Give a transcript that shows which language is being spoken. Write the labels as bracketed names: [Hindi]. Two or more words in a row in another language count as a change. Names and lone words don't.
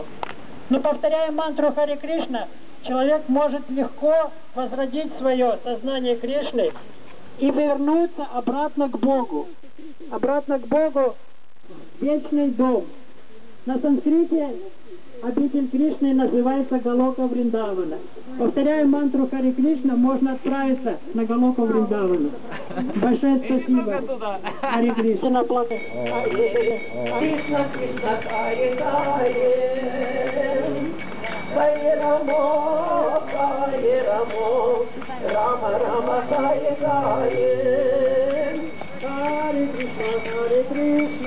[Russian] Но повторяя мантру Харе Кришна, человек может легко возродить свое сознание Кришны и вернуться обратно к Богу. Обратно к Богу в вечный дом. На санскрите обитель Кришны называется Галока Вриндавана. Повторяя мантру Харе Кришна, можно отправиться на Галоку Вриндавана. Большое спасибо. [Sanskrit] हरे कृष्ण. कृष्ण, कृष्ण, हरे हरे. हरे राम, राम राम, हरे हरे. हरे कृष्ण, हरे कृष्ण.